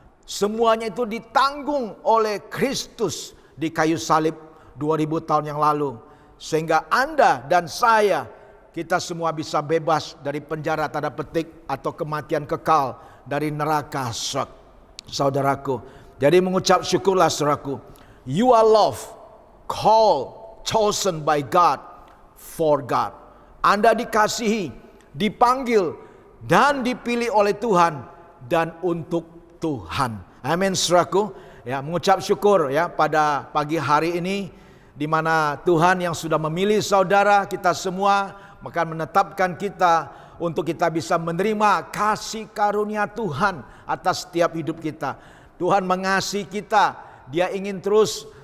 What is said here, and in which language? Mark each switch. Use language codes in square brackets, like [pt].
[id] Semuanya itu ditanggung oleh Kristus di kayu salib 2000 tahun yang lalu. Sehingga Anda dan saya, kita semua bisa bebas dari penjara tanda petik atau kematian kekal dari neraka, saudaraku. Jadi mengucap syukurlah, saudaraku. [en] You are loved, called, chosen by God, for God. [id] Anda dikasihi, dipanggil, dan dipilih oleh Tuhan dan untuk Tuhan. Amin, saudaraku. Ya, mengucap syukur pada pagi hari ini, di mana Tuhan yang sudah memilih saudara kita semua, maka menetapkan kita untuk kita bisa menerima kasih karunia Tuhan atas setiap hidup kita. Tuhan mengasihi kita, Dia ingin terus